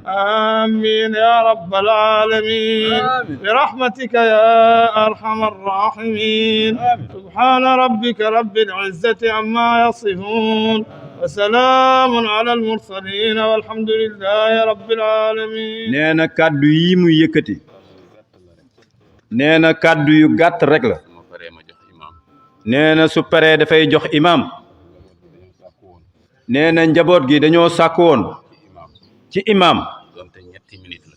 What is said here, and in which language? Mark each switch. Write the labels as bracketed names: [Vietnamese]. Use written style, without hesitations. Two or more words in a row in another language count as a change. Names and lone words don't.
[Arabic] آمين يا رب العالمين. آمين. برحمتك يا أرحم الراحمين. آمين. سبحان ربك رب العزة عما يصفون وسلام على المرسلين والحمد لله رب العالمين. [Wolof] nee na kàddu yi muy yëkkati nee na kàddu yu gàtt rek la ma paree ma jox imam nee na su paree dafay jox imam nee na njaboot gi dañoo sàkk woon imam ci imam donte ñetti minute la